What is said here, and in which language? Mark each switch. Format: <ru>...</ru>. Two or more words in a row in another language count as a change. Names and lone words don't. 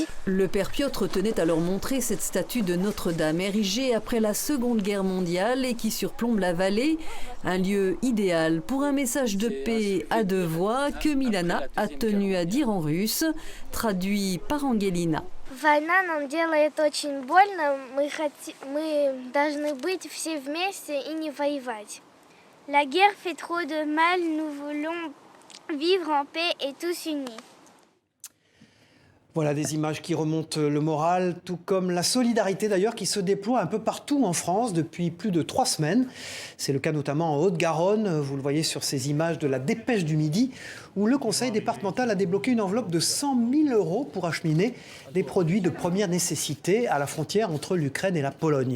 <fr>Le père Piotr tenait à leur montrer cette statue de Notre-Dame érigée après la Seconde Guerre mondiale et qui surplombe la vallée. Un lieu idéal pour un message de paix à 2 voix que Milana a tenu à dire en russe, traduit par Angelina.</fr> <ru>Война нам делает очень больно. Мы должны быть все вместе и не воевать.</ru> <fr>La guerre fait trop de mal. Nous voulons vivre en paix et tous unis. Voilà des images qui remontent le moral, tout comme la solidarité d'ailleurs qui se déploie un peu partout en France depuis plus de 3 semaines. C'est le cas notamment en Haute-Garonne, vous le voyez sur ces images de la Dépêche du Midi, où le conseil départemental a débloqué une enveloppe de 100 000 € pour acheminer des produits de première nécessité à la frontière entre l'Ukraine et la Pologne.</fr>